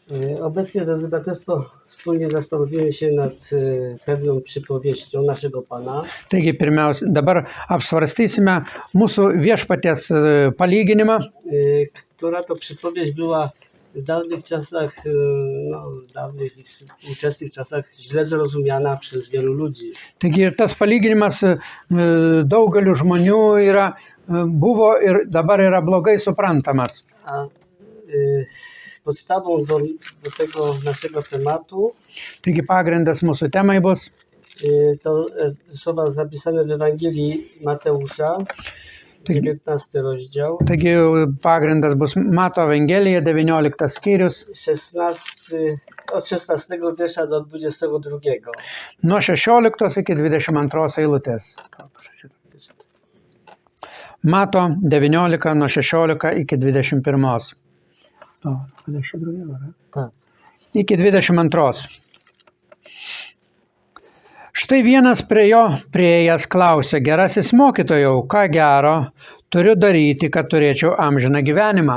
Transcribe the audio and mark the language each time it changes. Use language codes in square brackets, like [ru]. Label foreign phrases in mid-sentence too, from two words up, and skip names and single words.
[pl] Obecnie, drodzy braterstwo, wspólnie zastanowimy się nad pewną przypowieścią naszego Pana. [lt] Taigi pirmiausia, dabar apsvarstysime mūsų viešpaties palyginimą, [pl] Która to przypowieść była w dawnych czasach, w dawnych i współczesnych czasach źle zrozumiana przez wielu ludzi. [lt] Taigi tas palyginimas daugeliu žmonių buvo ir dabar yra blogai suprantamas. [pl] A podstawą do tego naszego tematu [lt] Taigi pagrindas mūsų temai bus [pl] to słowa zapisane w Ewangelii Mateusza, 19 rozdział, [lt] Taigi pagrindas bus Mato Evangelija, 19 skyrius, [pl] od 16 wiersza do 22. [lt] nuo 16 iki 22 eilutės. Mato 19 nuo 16 iki 21. O, 22, ar? [pl] Tak. [lt] Iki 22. Štai vienas prie jo priėjęs klausė: Gerasis mokytojau, ką gero turiu daryti, kad turėčiau amžiną gyvenimą?